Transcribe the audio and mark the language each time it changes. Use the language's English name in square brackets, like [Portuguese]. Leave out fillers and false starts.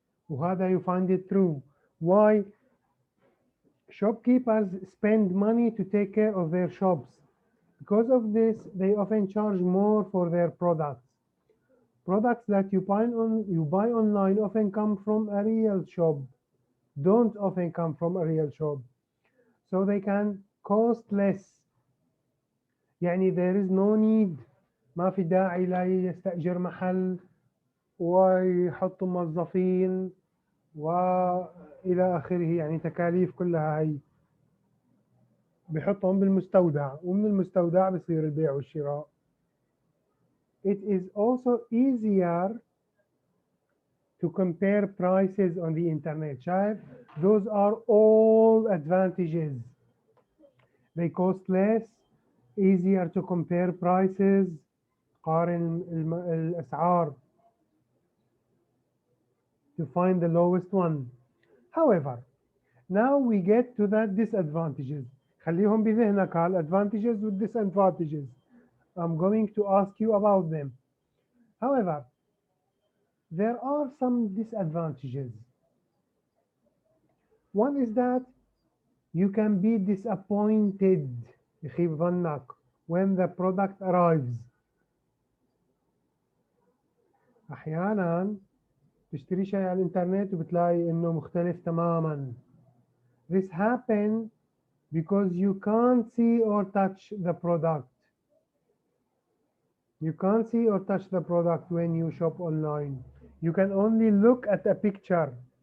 [English] وهذا you find it true. Why? Shopkeepers spend money to take care of their shops. Because of this, they often charge more for their products. Products that you buy online often come from a real shop, don't often come from a real shop. So they can cost less. [Arabic] يعني [English] there is no need، [Arabic] ما في داعي لا يستأجر محل ويحط موظفين وإلى آخره، يعني تكاليف كلها هي بحطهم بالمستودع، ومن المستودع بصير البيع والشراء. [English] It is also easier to compare prices on the internet. شايف؟ Those are all advantages. They cost less, easier to compare prices. [Arabic] قارن الأسعار [English] to find the lowest one. However, now we get to the disadvantages. [Arabic] خليهم بذهنك على [English] advantages and disadvantages. I'm going to ask you about them. However, there are some disadvantages. One is that you can be disappointed [Arabic] يخيب ظنك [English] when the product arrives. [Arabic] أحيانا تشتري شيء على الإنترنت وبتلاقي إنه مختلف تماما. [English] This happens because you can't see or touch the product. You can't see or touch the product when you shop online. You can only look at a picture.